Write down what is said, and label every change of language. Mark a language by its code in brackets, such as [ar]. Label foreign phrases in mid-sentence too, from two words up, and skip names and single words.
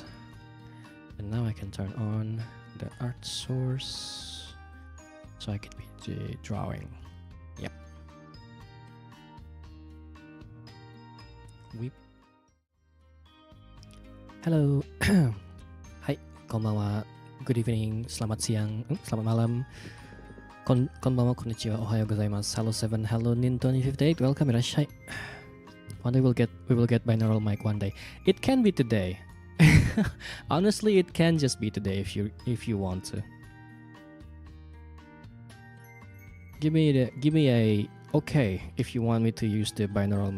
[en] And now I can turn on the art source. So I can be drawing. Yep. Weep. Hello. Hai, konbanwa. Good evening. [id] Selamat siang. Selamat malam. [ja] こんばんは、こんにちは、おはようございます. [en] Hello 7. Hello Nin2058. Welcome. Irashai. One day we will get binaural mic one day. It can be today. Honestly, it can just be today if you want to. Give me a okay if you want me to use the binaural mic.